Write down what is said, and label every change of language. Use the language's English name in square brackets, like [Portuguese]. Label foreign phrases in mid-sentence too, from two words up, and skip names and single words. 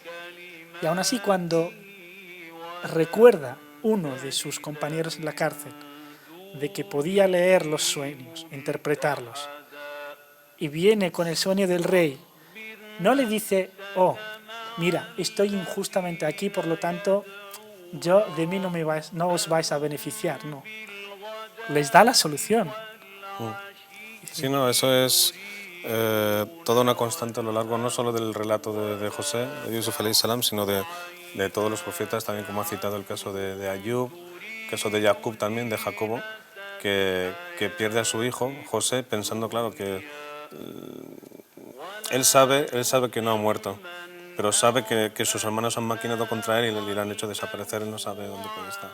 [Spanish] Y aún así, cuando recuerda uno de sus compañeros en la cárcel de que podía leer los sueños, interpretarlos, y viene con el sueño del rey, no le dice, oh, mira, estoy injustamente aquí, por lo tanto, de mí no os vais a beneficiar, no. Les da la solución. Sí, no, eso es toda una constante a lo largo no solo del relato de José, de Yusuf [Arabic] عليه السلام, [Spanish] sino de todos los profetas, también como ha citado el caso de Ayub, el caso de Jacob también, de Jacobo, que pierde a su hijo, José, pensando, claro, que él sabe que no ha muerto, pero sabe que sus hermanos han maquinado contra él y le han hecho desaparecer, él no sabe dónde puede estar.